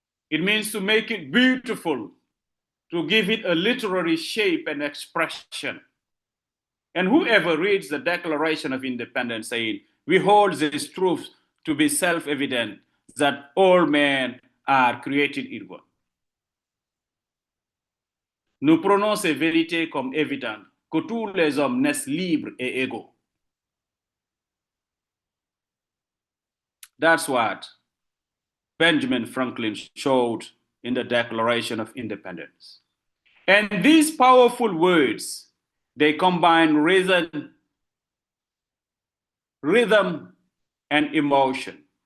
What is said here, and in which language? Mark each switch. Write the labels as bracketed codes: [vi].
[en] It means to make it beautiful, to give it a literary shape and expression. And whoever reads the Declaration of Independence saying, we hold this truth to be self-evident, that all men are created equal. [fr] Nous prenons ces vérités comme évidentes, que tous les hommes naissent libres et égaux. [en] That's what Benjamin Franklin showed in the Declaration of Independence. And these powerful words, they combine rhythm and emotion.